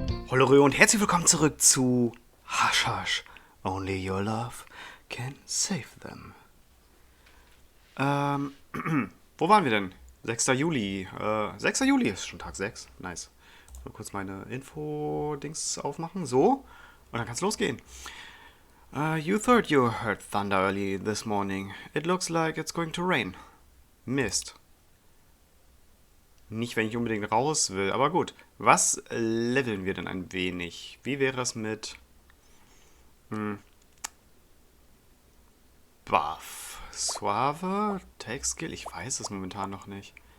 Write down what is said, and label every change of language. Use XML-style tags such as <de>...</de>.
<de>Hallo und herzlich willkommen zurück zu Hush Hush.</de> <en>Only your love can save them.</en> <de>Wo waren wir denn? 6. Juli. 6. Juli ist schon Tag 6. Nice. Mal kurz meine Info-Dings aufmachen. So. Und dann kann's losgehen.</de> <en>You thought you heard thunder early this morning. It looks like it's going to rain.</en> <de>Mist. Nicht, wenn ich unbedingt raus will, aber gut. Was leveln wir denn ein wenig? Wie wäre es mit Buff? Suave? Take Skill? Ich weiß es momentan noch nicht.</de>